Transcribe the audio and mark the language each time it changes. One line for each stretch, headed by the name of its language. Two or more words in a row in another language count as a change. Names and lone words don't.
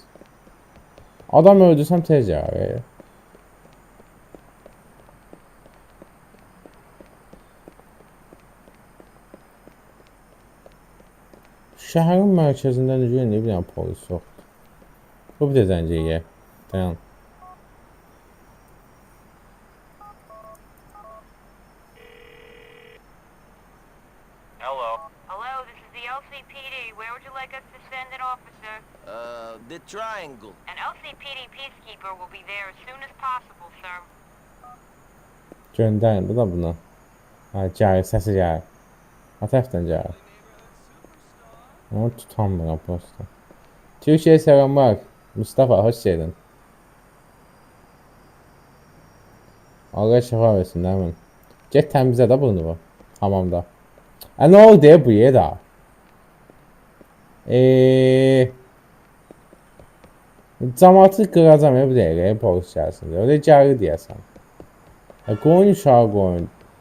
Azerbaijani: Adam öldürsəm tez gəlir. Şəhərin mərkəzində necə bir dənə polis yoxdur. Bu bir də zənciyə. Dayan.
English: Hello. Hello, this is the LCPD. Where would you like us to send an officer? The triangle. An LCPD peacekeeper will be there as soon as possible, sir.
Azerbaijani: Göndərin da buna. Ha, gəlir, səsi gəlir. Ha tərəfdən gəlir. Onu tutamıram prosta.
Turkish: Türkiye selamlar. Mustafa hoş geldin. Allah şifa versin değil mi?
Azerbaijani: Get təmizlə də bunu bu. Hamamda.
Turkish: Ne oldu ya bu da?
Azerbaijani: Cəmaatı qıracam ya bir dəqiqə polis gəlsin. Öyle gəlir deyəsən. Qoyun uşağı qoyun.